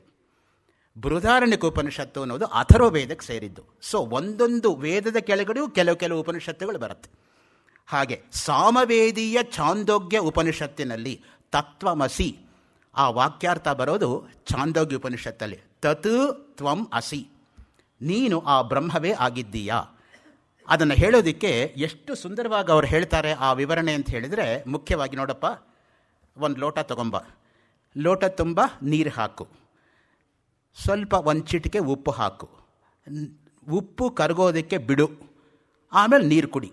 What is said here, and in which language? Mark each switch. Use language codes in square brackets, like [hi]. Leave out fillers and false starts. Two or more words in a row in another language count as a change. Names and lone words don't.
[kn] ಬೃಹದಾರಣ್ಯಕ ಉಪನಿಷತ್ತು ಅನ್ನೋದು ಅಥರ್ವವೇದಕ್ಕೆ ಸೇರಿದ್ದು. ಸೊ ಒಂದೊಂದು ವೇದದ ಕೆಳಗಡೆಯೂ ಕೆಲವು ಉಪನಿಷತ್ತುಗಳು ಬರುತ್ತೆ. ಹಾಗೆ ಸಾಮವೇದೀಯ ಛಾಂದೋಗ್ಯ ಉಪನಿಷತ್ತಿನಲ್ಲಿ ತತ್ವಮಸಿ ಆ ವಾಕ್ಯಾರ್ಥ ಬರೋದು ಛಾಂದೋಗ್ಯ ಉಪನಿಷತ್ತಲ್ಲಿ. [sa] ತತ್ ತ್ವಂ ಅಸಿ, [kn] ನೀನು ಆ ಬ್ರಹ್ಮವೇ ಆಗಿದ್ದೀಯಾ. ಅದನ್ನು ಹೇಳೋದಕ್ಕೆ ಎಷ್ಟು ಸುಂದರವಾಗಿ ಅವ್ರು ಹೇಳ್ತಾರೆ ಆ ವಿವರಣೆ ಅಂತ ಹೇಳಿದರೆ, ಮುಖ್ಯವಾಗಿ ನೋಡಪ್ಪ, ಒಂದು ಲೋಟ ತಗೊಂಬ, ಲೋಟ ತುಂಬ ನೀರು ಹಾಕು, ಸ್ವಲ್ಪ ಒಂದು ಚಿಟಿಕೆ ಉಪ್ಪು ಹಾಕು, ಉಪ್ಪು ಕರಗೋದಕ್ಕೆ ಬಿಡು, ಆಮೇಲೆ ನೀರು ಕುಡಿ.